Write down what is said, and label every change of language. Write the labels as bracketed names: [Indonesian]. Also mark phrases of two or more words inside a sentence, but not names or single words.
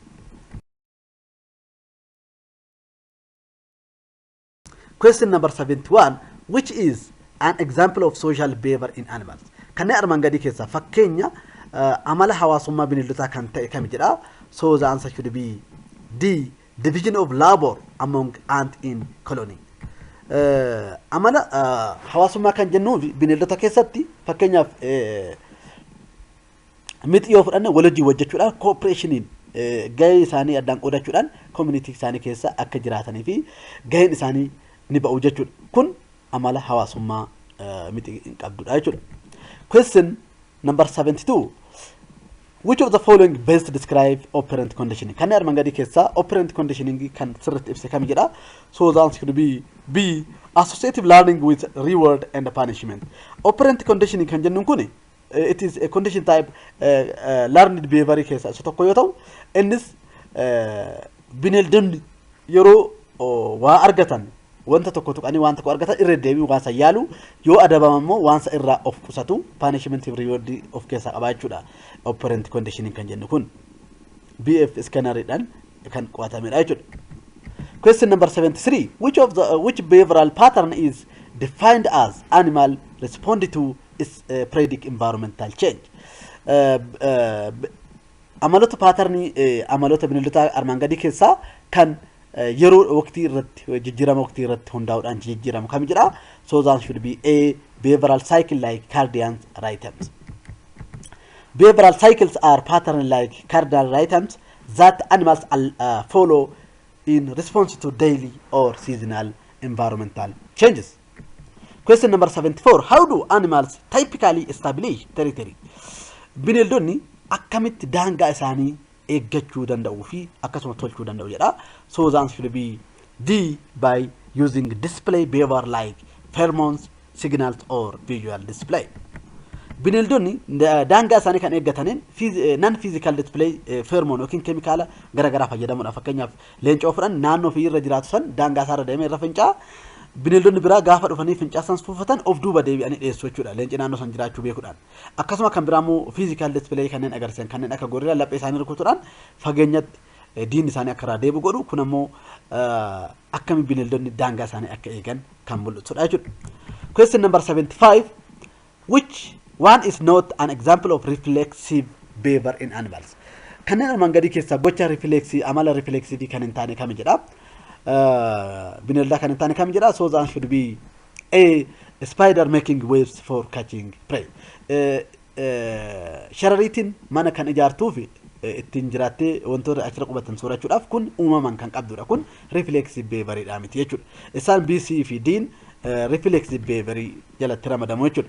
[English] Question number 71. Which is an example of social behavior in animals? [Oromo] Kanneen armaan gadii keessaa fakkeenya amala hawaasummaa bineeldotaa kan ta'e kam jedha. [English] So the answer should be D. Division of labor among ant in colony. [Oromo] Amala hawaasummaa kan jennu bineeldota keessatti fakkeenyaaf mixii yoo fudhanne walajjii hojjechuudhaan cooperationin gahee isaanii addaan qoodachuudhaan community isaanii keessa akka jiraatanii fi gaheen isaanii ni ba'u jechuudha. Kun amala hawaasummaa mixii hin qabdudha jechuudha. [English] Question number 72. Which of the following best describe operant conditioning? [Oromo] Kan armaan gadii keessaa [English] operant conditioning [Oromo] kan sirriitti ibse kam jedha. [English] So the answer could be B. Associative learning with reward and punishment. Operant conditioning [Oromo] kan jennuun kun [English] it is a condition type learned behavior [Oromo] keessaa isa tokko yoo ta'u innis bineeldonni yeroo waa argatan wanta tokko tuqanii waan tokko argatan irra deebi'u waan san yaalu yoo adabaman immoo waan san irraa of qusatu [English] punishment reward [Oromo] of keessaa qaba jechuudha. [English] Operant conditioning [Oromo] kan jennu kun BF scanneridhaan kan qo'atamedha jechuudha. [English] Question number 73. Which behavioral pattern is defined as animal respond to is predict environmental change? [Oromo] Amalota pattern amalota bineeldota armaan gadii keessaa kan yeroo waqtii irratti jijjiirama waqtii irratti hundaa'uudhaan jijjiiramu kam jedha. [English] So the answer should be A. Behavioral cycle like cardinal rhythms. Behavioral cycles are pattern like cardinal rhythms that animals follow in response to daily or seasonal environmental changes. Question number 74. How do animals typically establish territory? [Oromo] Bineeldonni akkamitti daangaa isaanii eeggachuu danda'uu fi akkasuma tolchuu danda'u jedha. [English] So the answer should be D. By using display behavior like pheromones, signals or visual display. [Oromo] Bineeldonni daangaa isaanii kan eeggataniin [English] non physical display pheromone [Oromo] yookiin keemikaala garagaraa fayyadamuudha. Fakkeenyaaf leencoo fudhan naannoo fi irra jiraatu san daangaa isaarra deemee irra fincaa bineeldonni biraa gaafa dhufanii fincaa san fuufatan of duuba deebi'anii dhiyeessu jechuudha. Leenci naannoo san jiraachuu beekuudhaan. Akkasuma kan biraamoo [English] physical display [Oromo] kanneen agarsiisan kanneen akka gorilla laphee isaanii rukutuudhaan fageenyatti diin isaanii akka irraa deebi'u godhu. Kun ammoo akkami bineeldonni daangaa isaanii akka eegan kan mul'isudha jechuudha. [English] Question number 75. Which one is not an example of reflexive behavior in animals? [Oromo] Kanneen armaan gadii keessaa gocha reflexive amala reflexive kan hin taane kam jedha. Bineelda kan hin taane kam jedha. [English] So the answer should be A. Spider making waves for catching prey. [Oromo] Sharariitiin mana kan ijaartuu fi ittiin jiraattee wantoota achirra qubatan soorachuudhaaf kun uumamaan kan qabdudha. Kun [English] reflexive behavior [Oromo] miti jechuudha. Isaan B, C fi D'n [English] reflexive behavior [Oromo] jalatti ramadamu jechuudha.